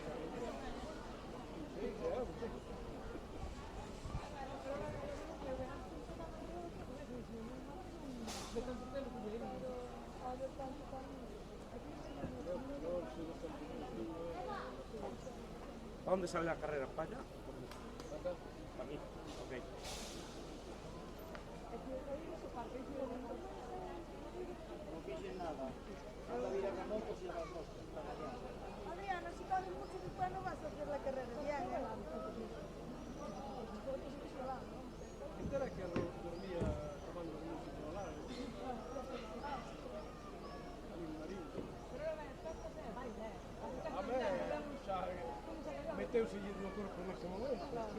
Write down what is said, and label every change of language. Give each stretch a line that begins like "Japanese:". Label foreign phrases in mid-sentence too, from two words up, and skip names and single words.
Spanish: Sí, claro. ¿A dónde sale la carrera? ¿Para allá? Para mí. Ok.
Galician: Non fixen nada. Anda a vir a moto e as costas.
Spanish: Adriana, si corres mucho después no vas a hacer la carrera bien, ¿eh? Esta era que dormía tomando música al lado.
Galician: Ali en Marín. A ver, xa meteuse no corpo nese momento.